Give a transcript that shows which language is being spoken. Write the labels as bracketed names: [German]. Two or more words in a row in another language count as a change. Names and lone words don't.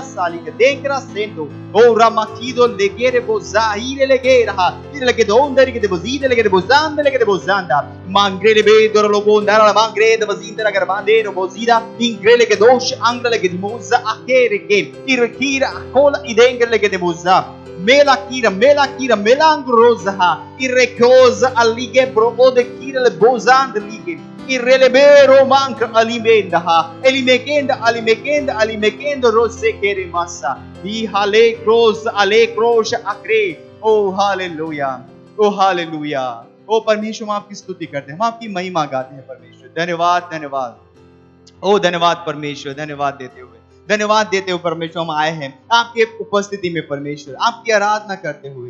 [Hindi] saligedengra sendo ora makido legere boza ire legera ha ire legedo ondere de bozida legede bozanda mangrele be dorlo gondara la mangre de bozida la garbandero bozida ingrele ge dosh angrele ge moza akere ge irkira kola idengere legede boza Melakira melangrosa irrecosa alige proode kira le bozand lige irrelebero mank alimenda alimekenda rose kere massa hi hale cross akre oh hallelujah ओ परमेश्वर, हम आपकी स्तुति करते हैं, हम आपकी महिमा गाते हैं परमेश्वर। धन्यवाद ओ धन्यवाद परमेश्वर। धन्यवाद देते हुए परमेश्वर हम आए हैं आपके उपस्थिति में परमेश्वर, आपकी आराधना करते हुए।